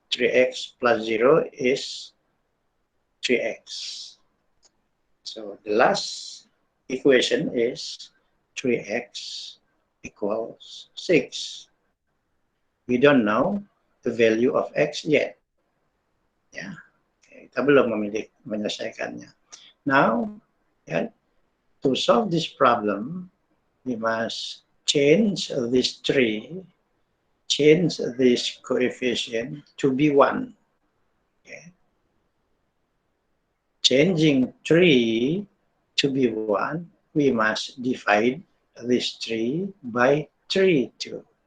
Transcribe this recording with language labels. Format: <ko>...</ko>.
<en>3x plus 0 is 3x. So the last equation is 3x equals 6. We don't know the value of x yet.</en> <id>Ya, kita belum menyelesaikannya.</id> <en>Now, to solve this problem, we must change this 3, change this coefficient to be 1. Okay. Changing 3 to be 1, we must divide this 3 by 3 too.</en>